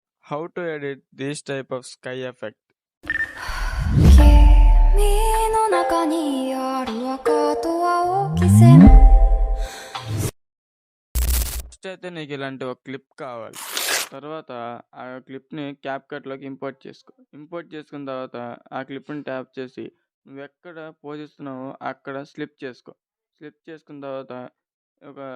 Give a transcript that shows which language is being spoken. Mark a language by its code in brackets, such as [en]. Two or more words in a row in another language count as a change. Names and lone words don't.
[en] how to edit this type of sky effect. [ja] 君の中にある赤と青き線 [te] ఫస్ట్ అయితే నీకు ఇలాంటి ఒక క్లిప్ కావాలి. తర్వాత ఆ క్లిప్ని క్యాప్కట్లోకి ఇంపోర్ట్ చేసుకున్న తర్వాత ఆ క్లిప్ని ట్యాప్ చేసి నువ్వు ఎక్కడ పోజిస్తున్నావో అక్కడ స్లిప్ చేసుకున్న తర్వాత ఒక